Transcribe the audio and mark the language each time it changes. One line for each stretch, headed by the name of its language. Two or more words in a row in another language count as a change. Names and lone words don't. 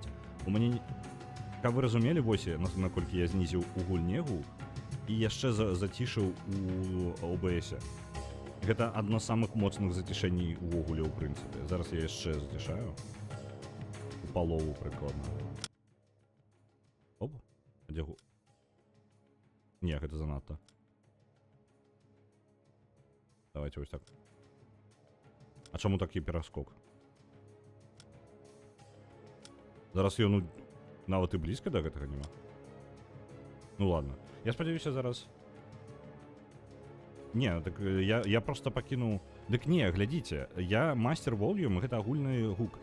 Belarusian: У мяне, каб вы разумелі, вось, наколькі я знізіў у гульне гук і яшчэ зацішыў у OBS. Гэта адно з самых моцных зацішэній увогуле ў прынцыпе. Зараз я яшчэ зацішаю. У палову прыкладна. Оп, дзе гук? Не, гэта занадта.
Ukrainian: Давайте ось так. А чому такий перескок?
Belarusian: Зараз ён нават і блізка да гэтага нема. Ну ладно. Я спадзяюся зараз. Не, так я просто пакінуў. Дык не, глядзіце, я мастер Volume, гэта агульны гук.